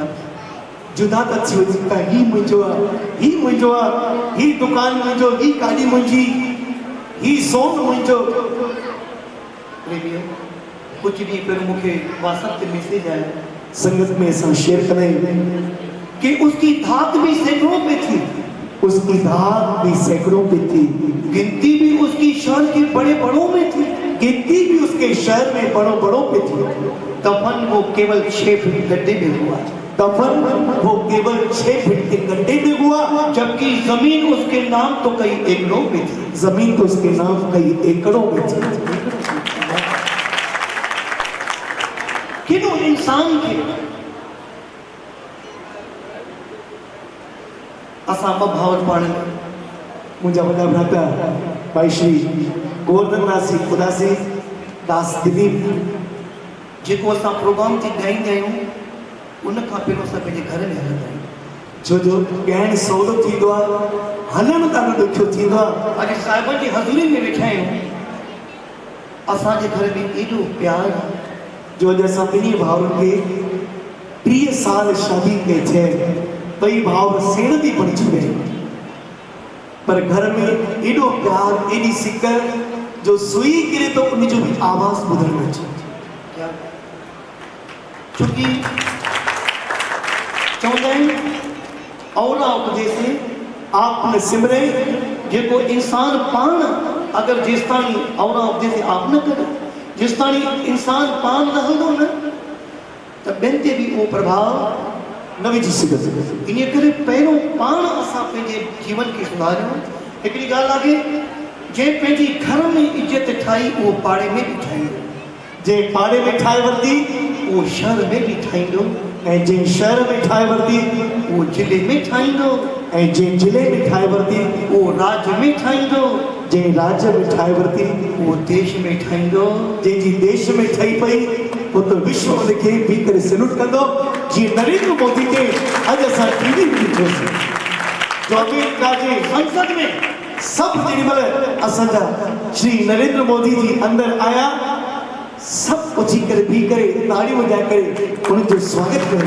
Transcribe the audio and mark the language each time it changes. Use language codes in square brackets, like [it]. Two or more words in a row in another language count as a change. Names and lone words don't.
[sd] जुदा था थी वञनि था, ही मुंहिंजो आहे, ही मुंहिंजो आहे, ही दुकान मुंहिंजो, ही गाॾी मुंहिंजी, ही सोन मुंहिंजो। प्रेमियो, कुझु ॾींहं पहिरियों मूंखे व्हाट्सएप ते मैसेज आया, संगत में असां शेयर कंदा आहियूं [hi] कि उसकी धाक भी सैकड़ों पे थी, उसकी धाक भी सैकड़ों पे थी, गिनती भी उसकी शहर के बड़े बड़ों में थी, गिनती भी उसके शहर में बड़ों बड़ों पे थी। दफन वो केवल 6 फीट गड्ढे में हुआ, दफन वो केवल 6 फीट के गड्ढे में हुआ, जबकि जमीन उसके नाम तो कई एकड़ों में थी। जमीन तो उसके नाम कई एकड़ों में थी। [sd] किनो इंसान के असां ॿ भाउर पाण में, मुंहिंजा वॾा भ्राता भाई श्री गोवर्धन दास जी उदासी दास दिलीप, जेको असां प्रोग्राम ते ॻाईंदा आहियूं उन खां पहिरियों असां पंहिंजे घर में हलंदा आहियूं, छो जो ॻाइणु सवलो थींदो आहे, हलणु ॾाढो ॾुखियो थींदो आहे। अॼु साहिबनि जी हज़ूरी में वेठा आहियूं, असांजे घर में एॾो प्यार आहे, जो अॼु असां ॿिन्ही भाउरनि खे 30 साल शादी कई थिए, ॿई भाउर सेण बि बणिजी विया, पर घर में एॾो प्यार, एॾी सिक, जो सुई किरे तो उनजो भी आवाज़ ॿुधण में अचे। क्या छोकी चवंदा आहिनि औला उपदेश से [hi] आप न सिमरे, [sd] जेको इंसान पाण अगर जेसिताणी औला उपदेश आप न करे, जेसिताणी इंसान पाण न हलंदो न, त ॿियनि ते बि उहो प्रभाव न विझी सघंदो। इन करे पहिरियों पाण असां पंहिंजे जीवन खे सुधारियूं। हिकिड़ी ॻाल्हि आहे, जंहिं पंहिंजी घर में इज़त ठाही उहो पाड़े में बि ठाहींदो, जंहिं पाड़े में ठाहे वरिती उहो शहर में बि ठाहींदो, ऐं जंहिं शहर में ठाहे वरिती उहो जिले में ठाहींदो, ऐं जंहिं जिले में ठाहे वरिती उहो राज्य में ठाहींदो, जंहिं राज्य में ठाहे वरिती उहो देश में ठाहींदो, जंहिंजी देश में ठही पई वो तो विश्व उनखे भी करे सैल्यूट कंदो। जीअं नरेंद्र मोदी खे अॼु असां टीवी में ॾिठोसीं, जो अमेरिका जे संसद में सभु जेॾीमहिल असांजा श्री नरेंद्र मोदी जी अंदरि आया, सभु उथी करे बीह करे ताड़ियूं वॼाए करे उनजो स्वागत कयो।